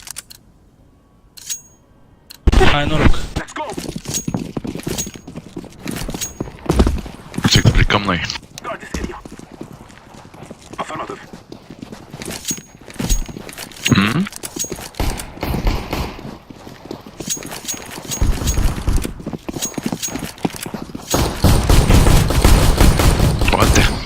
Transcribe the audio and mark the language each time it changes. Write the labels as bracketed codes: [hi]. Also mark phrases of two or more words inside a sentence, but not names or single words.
[ro] Hai noroc. [en] Let's go. [ro] Ce explicăm noi? [en] Guard this area. Affirmative. [ro] Poate.